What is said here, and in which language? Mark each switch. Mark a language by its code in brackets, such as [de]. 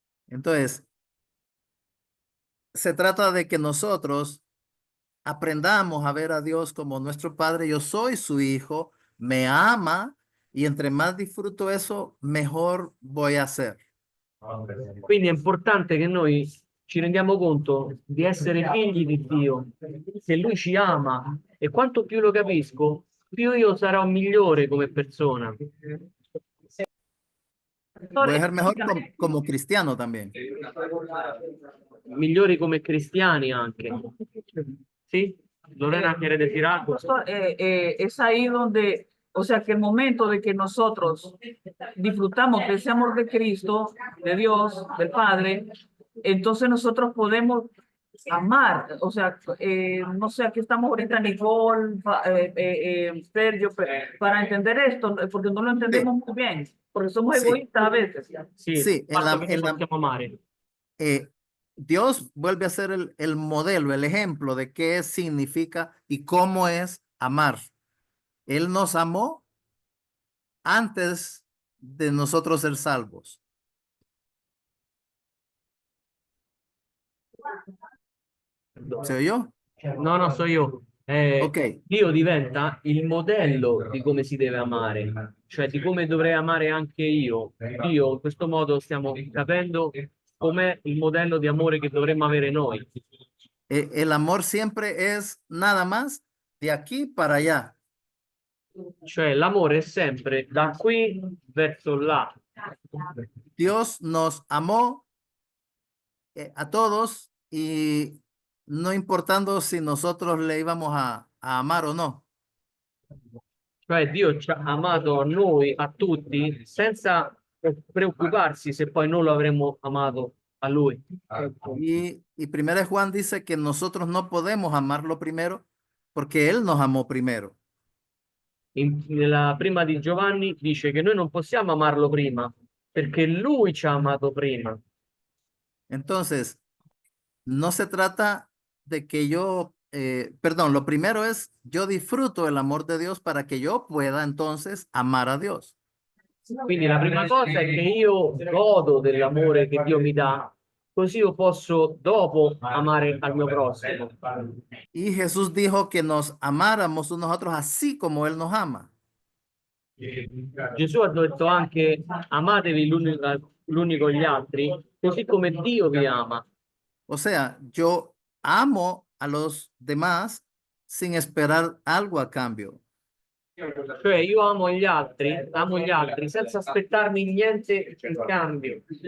[es] Entonces, se trata de que nosotros aprendamos a ver a Dios como nuestro Padre. Yo soy su hijo, me ama y entre más disfruto eso, mejor voy a ser. [it] Quindi è importante che noi ci rendiamo conto di essere figli di Dio, che Lui ci ama e quanto più lo capisco, più io sarò migliore come persona. [es] Voy a ser mejor como cristiano también. [it] Migliori come cristiani anche. Sì? [es] Lorena quiere decir algo. Pastor, es ahí donde, o sea, que el momento de que nosotros disfrutamos de ese amor de Cristo, de Dios, del Padre, entonces nosotros podemos amar, o sea, no sé, aquí estamos ahorita Nicole, Sergio, para entender esto, porque no lo entendemos muy bien, porque somos Sí. egoístas a veces. [it] Sì, Sì, il fatto che noi possiamo amare. [es] Dios vuelve a ser el modelo, el ejemplo de qué significa y cómo es amar. Él nos amó antes de nosotros ser salvos. ¿Se oyó? [it] No, no, so io. Ok. Dio diventa il modello di come si deve amare, cioè di come dovrei amare anche io. Dio, in questo modo stiamo capendo com'è il modello di amore che dovremmo avere noi. [es] El amor siempre es nada más de aquí para allá. [it] Cioè l'amore è sempre da qui verso là. [es] Dios nos amó a todos y no importando si nosotros le íbamos a amar o no. [it] Cioè Dio ci ha amato a noi, a tutti, senza preoccuparsi se poi non lo avremmo amato a Lui. [es] Y primero Juan dice que nosotros no podemos amarlo primero porque Él nos amó primero. [it] Nella prima di Giovanni dice che noi non possiamo amarlo prima, perché Lui ci ha amato prima. [es] Entonces, no se trata de que yo, perdón, lo primero es yo disfruto el amor de Dios para que yo pueda entonces amar a Dios. [it] Quindi la prima cosa è che io godo dell'amore che Dio mi dà, così io posso dopo amare al mio prossimo. [es] Y Jesús dijo que nos amáramos unos a otros así como Él nos ama. [it] Gesù ha detto anche amatevi l'uni con gli altri, così come Dio vi ama. [es] O sea, yo amo a los demás sin esperar algo a cambio. [it] Cioè io amo gli altri senza aspettarmi niente in cambio.